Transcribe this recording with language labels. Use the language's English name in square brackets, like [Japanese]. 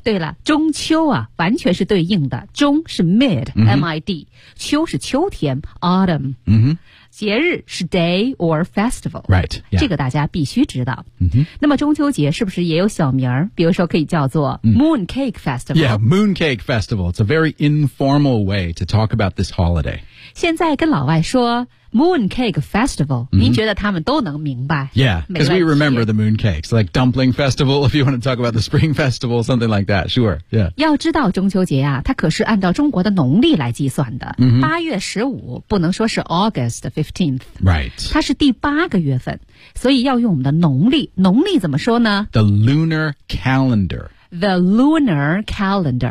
[Chinese] 对了，中秋啊，完全是对应的。中是 mid,、 mm-hmm. M-I-D. 秋是秋天 ,autumn.、 Mm-hmm. 节日是 day or festival. [English] Right.、Yeah. [Chinese] 这个大家必须知道。 Mm-hmm. 那么中秋节是不是也有小名儿？比如说可以叫做 Mooncake Festival. [English] Yeah, Mooncake Festival. It's a very informal way to talk about this holiday. [Chinese] 现在跟老外说Mooncake Festival,、 mm-hmm. 您觉得他们都能明白 [English] Yeah, because we remember the mooncakes, like Dumpling Festival, if you want to talk about the Spring Festival, something like that, sure, yeah. [Chinese] 要知道中秋节啊，它可是按照中国的农历来计算的。 Mm-hmm. 8月15不能说是 [English] August 15th. Right. [Chinese] 它是第八个月份，所以要用我们的农历。农历怎么说呢？ [English] The Lunar Calendar. The Lunar Calendar.